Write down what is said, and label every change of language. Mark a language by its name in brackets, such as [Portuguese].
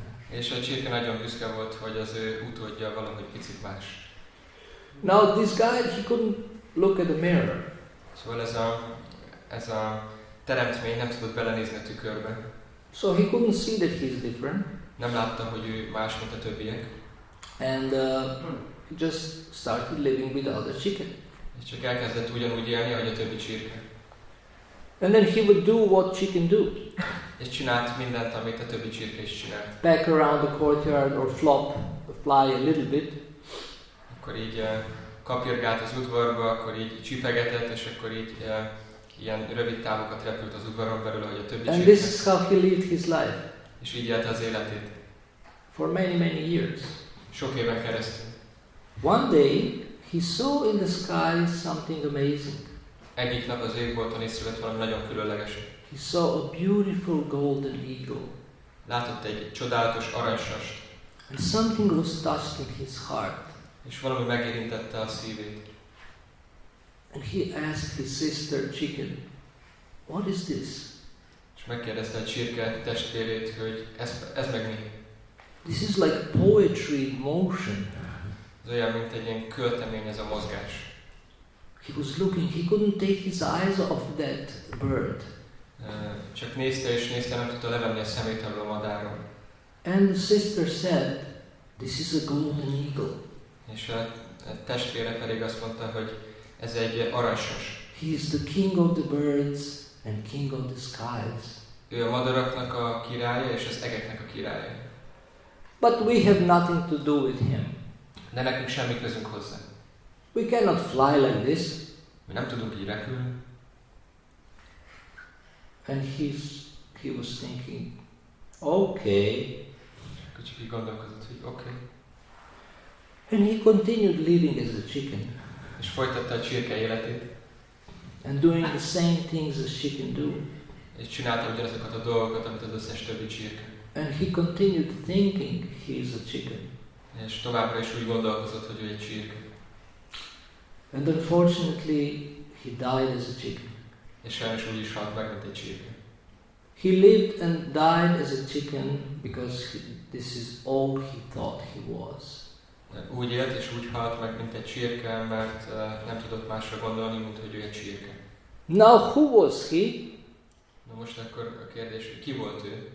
[Hungarian] És a csirke nagyon büszke volt, hogy az ő utódja valahogy picit más. [English] Now this guy, he couldn't look at the mirror. [Hungarian] Szóval ez a teremtmény nem tudott belenézni a tükörbe. [English] So he couldn't see that he's different. [Hungarian] Nem látta, hogy ő más, mint a többiek. [English] And he just started living with the other chicken. [Hungarian] És csak elkezdett ugyanúgy élni, ahogy a többi csirke. [English] And then he would do what chicken do. [Hungarian] És csinált mindent, amit a többi csirke is csinált. [English] Back around the courtyard or fly a little bit. [Hungarian] Akkor így kapirgált az udvarba, akkor így csipegetett, és akkor így ilyen rövid távokat repült az udvaron belül, ahogy a többi [English] And [Hungarian] csirke. [English] this is how he lived his life. [Hungarian] És így élte az életét. [English] For many, many years. [Hungarian] Sok éven keresztül. [English] One day, he saw in the sky something amazing. [Hungarian] Egyik nap az égbolton észrevett valami nagyon különleges. [English] He saw a beautiful golden eagle. [Hungarian] Látott egy csodálatos aranysast. [English] And something was touched in his heart. [Hungarian] És valami megérintette a szívét. [English] And he asked his sister chicken, "What is this?" [Hungarian] És megkérdezte a csirke testvérét, hogy ez meg mi? [English] This is like poetry in motion. [Hungarian] Ez olyan, mint egy ilyen költemény ez a mozgás. [English] He was looking, he couldn't take his eyes off that bird. [Hungarian] Csak nézte és nézte, nem tudta levenni a szemét arról a madárról. [English] And the sister said, "This is a golden eagle." [Hungarian] És a testvére pedig azt mondta, hogy ez egy aranysas. [English] He is the king of the birds and king of the skies. [Hungarian] Ő a madaraknak a királya és az egeknek a királya. [English] But we have nothing to do with him. [Hungarian] De nekünk semmi közünk hozzá. [English] We cannot fly like this. [Hungarian] Mi nem tudunk így repülni. [English] And he was thinking, okay. [Hungarian] Akkor csak így gondolkozott, hogy oké. [English] And he continued living as a chicken. [Hungarian] És folytatta a csirke életét. [English] And doing the same things as chicken do. [Hungarian] És csinálta ugyanazokat a dolgokat, amit az összes többi csirke. [English] And he continued thinking he is a chicken. [Hungarian] És továbbra is úgy gondolkozott, hogy ő egy csirke. [English] And unfortunately, he died as a chicken. [Hungarian] És sajnos úgy is halt meg, mint egy csirke. [English] He lived and died as a chicken because this is all he thought he was. [Hungarian] Úgy élt és úgy halt meg, mint egy csirke, mert nem tudott másra gondolni, mint hogy ő egy csirke. [English] Now who was he? [Hungarian] Na most akkor a kérdés, hogy ki volt ő?